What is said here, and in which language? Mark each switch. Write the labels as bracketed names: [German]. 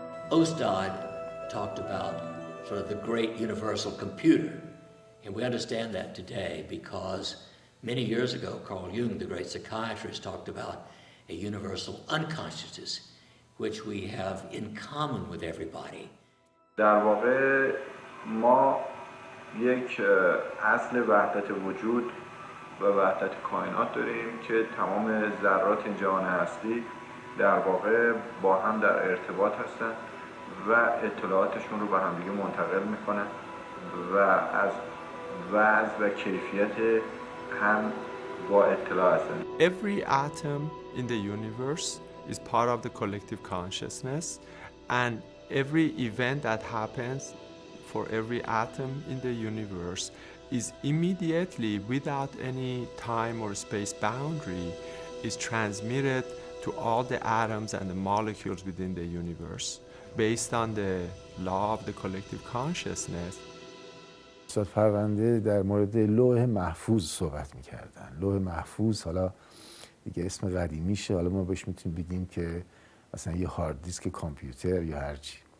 [English] Ostad talked about sort of the great universal computer, and we understand that today because many years ago, Carl Jung, the great psychiatrist, talked about a universal unconsciousness, which we have in common with everybody. [Persian] در واقع ما یک اصل وحدت وجود و وحدت کائنات داریم که تمام ذرات این جهان هستی در واقع با هم در ارتباط هستند و اطلاعاتشون رو به هم دیگه منتقل میکنن و از وضع و کیفیت هم با اطلاع هستند. [English] Every atom in the universe is part of the collective consciousness, and every event that happens for every atom in the universe is immediately, without any time or space boundary, is transmitted to all the atoms and the molecules within the universe based on the law of the collective consciousness. [Persian] استاد پرونده در مورد لوح محفوظ صحبت می‌کردن. لوح محفوظ حالا دیگه اسم قدیمیشه، حالا ما بهش میتونیم بگیم که مثلا یه هارد دیسک کامپیوتر یا هر چی.